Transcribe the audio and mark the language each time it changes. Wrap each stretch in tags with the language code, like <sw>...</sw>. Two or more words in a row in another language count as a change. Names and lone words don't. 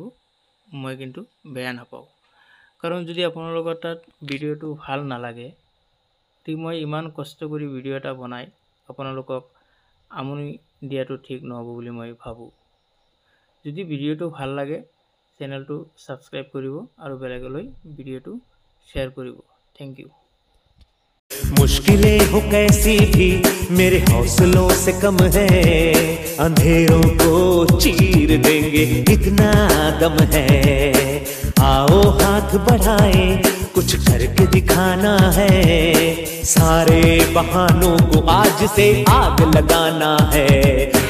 <as>মই কিন্তু বেয়া নাপাওঁ, কাৰণ যদি আপোনালোকৰ তাত ভিডিঅ'টো ভাল নালাগে, ঠিক মই ইমান কষ্ট কৰি ভিডিঅ' এটা বনাই আপোনালোকক আমনি দিয়াটো ঠিক নহ'ব বুলি মই ভাবোঁ। যদি ভিডিঅ'টো ভাল লাগে চেনেলটো ছাবস্ক্ৰাইব কৰিব আৰু বেলেগলৈ ভিডিঅ'টো শ্বেয়াৰ কৰিব।</as> <en>thank you.</en> <hi>मुश्किलें हो कैसी भी मेरे हौसलों से कम है, अंधेरों को चीर देंगे इतना दम है। आओ हाथ बढ़ाए, कुछ करके दिखाना है, सारे बहानों को आज से आग लगाना है।</hi>